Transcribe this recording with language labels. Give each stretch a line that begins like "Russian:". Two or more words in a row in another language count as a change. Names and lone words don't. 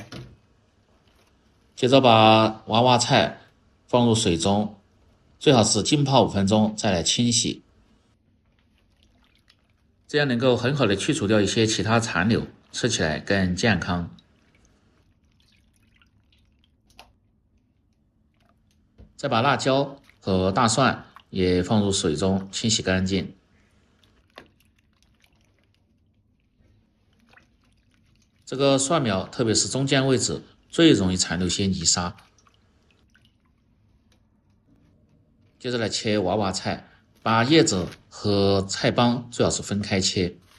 Chinese: 接着把娃娃菜放入水中，最好是浸泡5分鐘再來清洗，這樣能夠很好的去除掉一些其他殘留，吃起來更健康。再把辣椒和大蒜也放入水中清洗乾淨。這個蒜苗特別是中間位置最容易殘留些泥沙。接着來切娃娃菜，把葉子和菜幫最好是分開切。